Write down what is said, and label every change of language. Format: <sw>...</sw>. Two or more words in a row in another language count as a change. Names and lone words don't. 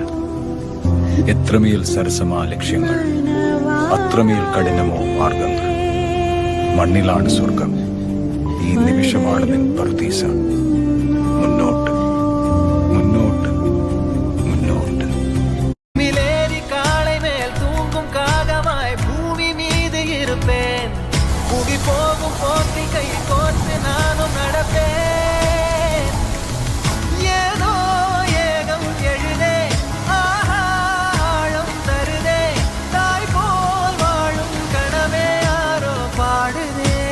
<ml>എത്രമേൽ സരസമാ ലക്ഷ്യങ്ങൾ, അത്രമേൽ കഠിനമോ മാർഗങ്ങൾ. മണ്ണിലാണ് സ്വർഗം, ഈ നിമിഷമാണ് നിൻ പർദീസ. മുന്നോട്ട് മുന്നോട്ട് മുന്നോട്ട്.</ml> <ta>போகும் போட்டி கை கோர்த்து நானும் நடப்பேன். ஏதோ ஏகம் எழுதே, ஆழம் தருதே, தாய் போல் வாழும் கனவே யாரோ பாடுதே.</ta>